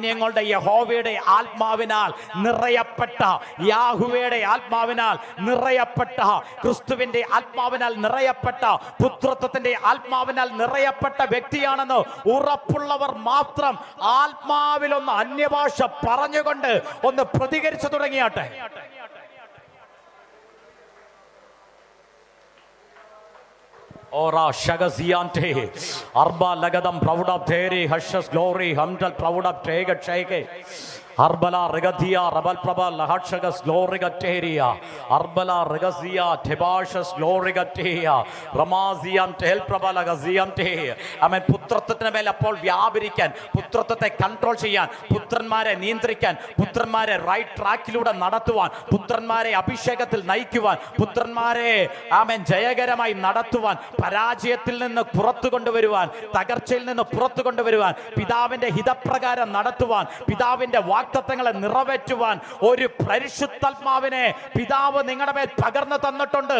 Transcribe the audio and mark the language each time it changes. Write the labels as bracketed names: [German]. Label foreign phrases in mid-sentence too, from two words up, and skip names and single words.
[Malayalam] സൈന്യങ്ങളുടെ യഹോവയുടെ ആത്മാവിനാൽ നിറയപ്പെട്ട യാഹുവയുടെ ആത്മാവിനാൽ നിറയപ്പെട്ട, ക്രിസ്തുവിന്റെ ആത്മാവിനാൽ നിറയപ്പെട്ട, പുത്രത്വത്തിന്റെ ആത്മാവിനാൽ നിറയപ്പെട്ട വ്യക്തിയാണെന്ന് ഉറപ്പുള്ളവർ മാത്രം ആത്മാവിലൊന്ന് അന്യഭാഷ പറഞ്ഞുകൊണ്ട് ഒന്ന് പ്രതികരിച്ചു തുടങ്ങിയാട്ടെ. Ora shagaziante arba lagadam proud of theri hashas glory hamdal proud of tega cheke Arbala regatia rabal prabal lahatshagas glory gateria Arbala regazia tebashas glory gateria Ramaziam tel prabal gaziam te Amen. പുത്രത്വത്തിന് മേൽ അപ്പോൾ വ്യാപരിക്കാൻ, പുത്രത്വത്തെ കൺട്രോൾ ചെയ്യാൻ, പുത്രന്മാരെ നിയന്ത്രിക്കാൻ, പുത്രന്മാരെ [English] right trackലൂടെ [Malayalam] നടത്തുവാൻ, പുത്രന്മാരെ അഭിഷേകത്തിൽ നയിക്കുവാൻ, പുത്രന്മാരെ ആമേൻ ജയകരമായി നടത്തുവാൻ, പരാജയത്തിൽ നിന്ന് പുറത്തു കൊണ്ടുവരുവാൻ, തകർച്ചയിൽ നിന്ന് പുറത്തു കൊണ്ടുവരുവാൻ, പിതാവിന്റെ ഹിതപ്രകാരം നടത്തുവാൻ, പിതാവിന്റെ വാഗ്ദത്തങ്ങളെ നിറവേറ്റുവാൻ ഒരു പരിശുദ്ധാത്മാവിനെ പിതാവ് നിങ്ങളുടെ മേൽ പകർന്നു തന്നിട്ടുണ്ട്.